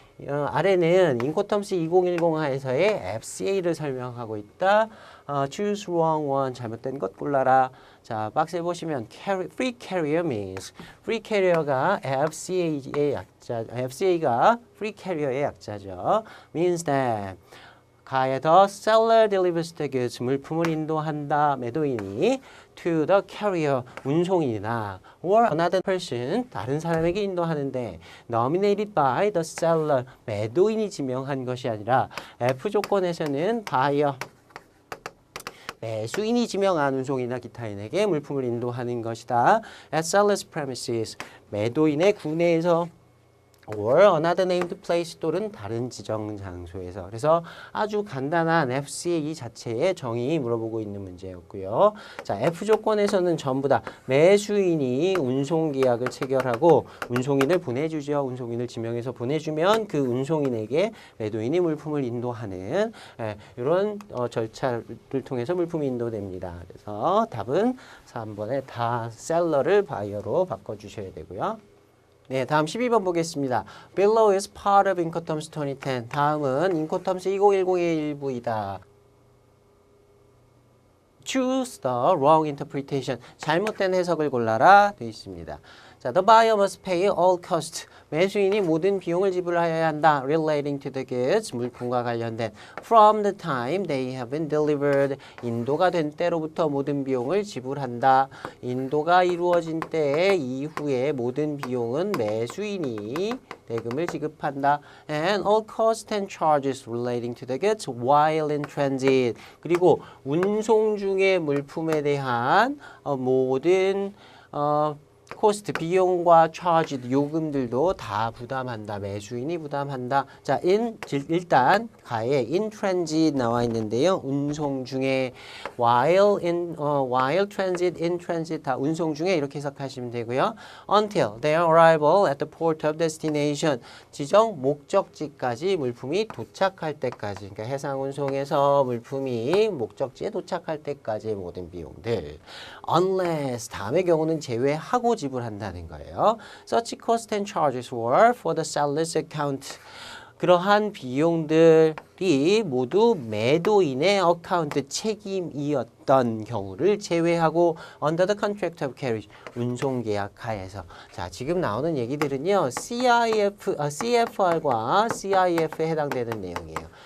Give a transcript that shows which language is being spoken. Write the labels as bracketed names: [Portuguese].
[Korean] 아래는 인코텀스 2010 하에서의 FCA를 설명하고 있다. [English] Choose wrong one. [Korean] 잘못된 것 골라라. 자, 박스에 보시면 [English] free carrier means [Korean] free carrier가 FCA의 약자, FCA가 free carrier의 약자죠. [English] means that 가에서 seller delivers the goods, [Korean] 물품을 인도한다. 매도인이 [English] to the carrier, [Korean] 운송인이나 [English] or another person, [Korean] 다른 사람에게 인도하는데 [English] nominated by the seller, [Korean] 매도인이 지명한 것이 아니라 F 조건에서는 buyer, 매수인이 지명한 운송이나 기타인에게 물품을 인도하는 것이다. [English] At seller's premises, [Korean] 매도인의 구내에서 [English] or another named place [Korean] 또는 다른 지정 장소에서. 그래서 아주 간단한 FCA 자체의 정의 물어보고 있는 문제였고요. 자, F 조건에서는 전부 다 매수인이 운송계약을 체결하고 운송인을 보내주죠. 운송인을 지명해서 보내주면 그 운송인에게 매도인이 물품을 인도하는 이런 절차를 통해서 물품이 인도됩니다. 그래서 답은 3번에 다 셀러를 바이어로 바꿔주셔야 되고요. 네, 다음 12번 보겠습니다. [English] Below is part of Incoterms 2010. [Korean] 다음은 인코텀스 2010의 일부이다. [English] Choose the wrong interpretation. [Korean] 잘못된 해석을 골라라 되어 있습니다. [English] 자, the buyer must pay all costs. [Korean] 매수인이 모든 비용을 지불하여야 한다. [English] Relating to the goods. [Korean] 물품과 관련된. [English] From the time they have been delivered. [Korean] 인도가 된 때로부터 모든 비용을 지불한다. 인도가 이루어진 때 이후에 모든 비용은 매수인이 대금을 지급한다. [English] And all costs and charges relating to the goods while in transit. [Korean] 그리고 운송 중의 물품에 대한 모든 코스트, 비용과 차지, 요금들도 다 부담한다. 매수인이 부담한다. 자, 일단 가에 [English] in transit [Korean] 나와 있는데요. 운송 중에 [English] while transit, in transit [Korean] 다 운송 중에 이렇게 해석하시면 되고요. [English] Until their arrival at the port of destination. [Korean] 지정 목적지까지 물품이 도착할 때까지. 그러니까 해상 운송에서 물품이 목적지에 도착할 때까지의 모든 비용들. Unless 다음의 경우는 제외하고 지불한다는 거예요. [English] Such costs and charges were for the seller's account. [Korean] 그러한 비용들이 모두 매도인의 어카운트 책임이었던 경우를 제외하고 [English] under the contract of carriage, [Korean] 운송계약 하에서. 자, 지금 나오는 얘기들은요. CFR과 CIF에 해당되는 내용이에요.